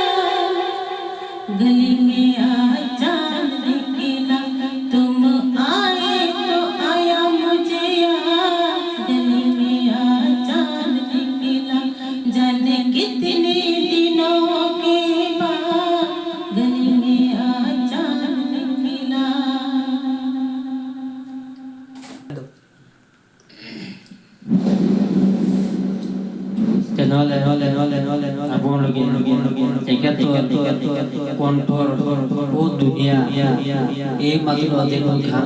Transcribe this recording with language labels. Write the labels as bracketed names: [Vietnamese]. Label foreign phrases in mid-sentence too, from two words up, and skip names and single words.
[Hindi] गली में अचानक मिला, तुम आए तो आया मुझे गली में अचानक मिला, जाने कितने दिनों के बाद गली में अचानक मिला। [Assamese] তেনেহ'লে আপোনালোকে তেখেতৰ কণ্ঠৰ বহুত ধুনীয়া, এই মাত্ৰ যিখন গান